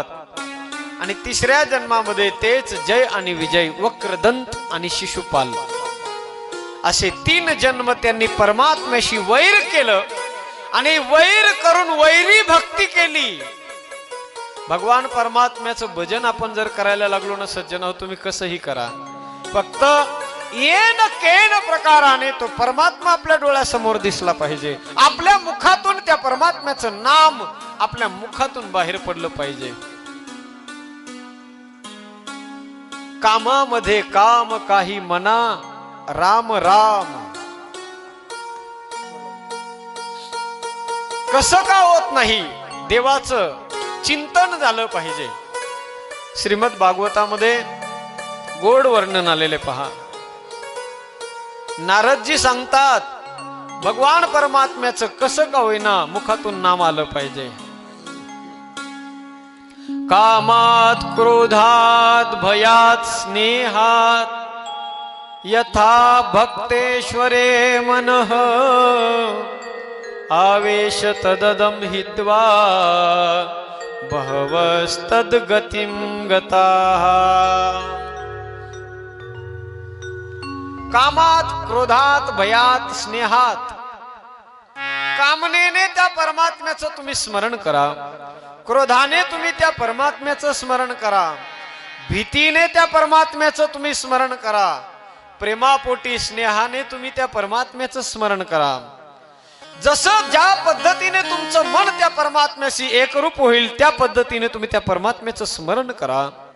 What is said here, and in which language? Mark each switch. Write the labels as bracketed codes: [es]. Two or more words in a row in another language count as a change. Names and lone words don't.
[mr] आणि तिसऱ्या जन्मामध्ये तेच जय आणि विजय वक्रदंत आणि शिशुपाल. असे 3 जन्म त्यांनी परमात्म्याशी वैर केलं आणि वैर करून वैरी भक्ती केली. भगवान परमात्म्याचं भजन आपण जर करायला लागलो ना सज्जन, तुम्ही कसंही करा, फक्त [sa] येन केन [mr] प्रकाराने तो परमात्मा आपल्या डोळ्यासमोर दिसला पाहिजे. आपल्या मुखातून त्या परमात्म्याचं नाम आपल्या मुखातून बाहेर पडलं पाहिजे. कामामध्ये काम काही मना, राम राम. कसं का होत नाही, देवाचं चिंतन झालं पाहिजे. श्रीमद भागवतामध्ये गोड वर्णन आलेले पहा. नारदजी सांगतात भगवान परमात्म्याचं कसं का होईना मुखातून नाम आलं पाहिजे. [sa] कामात क्रोधात भयात स्नेहात यथा भक्तेश्वरे मनः आवेश तददम हित्वा बहवस्तद्गतिं गताः. कामात क्रोधात भयात स्नेहात, [mr] कामनेने त्या परमात्म्याचं तुम्ही स्मरण करा, क्रोधाने तुम्ही त्या परमात्म्याचं स्मरण करा, भीतीने त्या परमात्म्याचं तुम्ही स्मरण करा, प्रेमापोटी स्नेहाने तुम्ही त्या परमात्म्याचं स्मरण करा. जसं ज्या पद्धतीने तुमचं मन त्या परमात्म्याशी एकरूप होईल त्या पद्धतीने तुम्ही त्या परमात्म्याचं स्मरण करा.